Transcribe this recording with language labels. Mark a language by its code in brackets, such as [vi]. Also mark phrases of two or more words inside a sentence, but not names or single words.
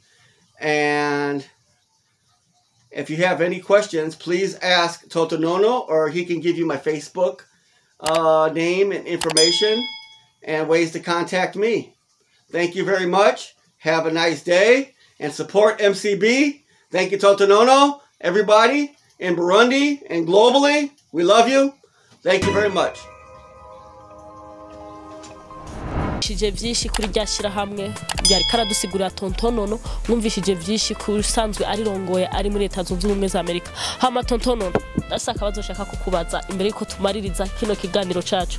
[en] And if you have any questions, please ask Totonono, or he can give you my Facebook name and information and ways to contact me. Thank you very much. Have a nice day. and support MCB. Thank you, Tontonono, everybody in Burundi and globally. We love you. Thank you very much. [rn] Mwumvishije vyinshi kuri ryashira hamwe byari karadusigurira Tontonono, mwumvishije vyinshi kuri sanzwe ari rongoye ari muri Leta Zunze Ubumwe za Amerika. Hama Tontonono ndasaka bazoshaka kukubaza imbere yuko tumaririza kino kiganiro cacu.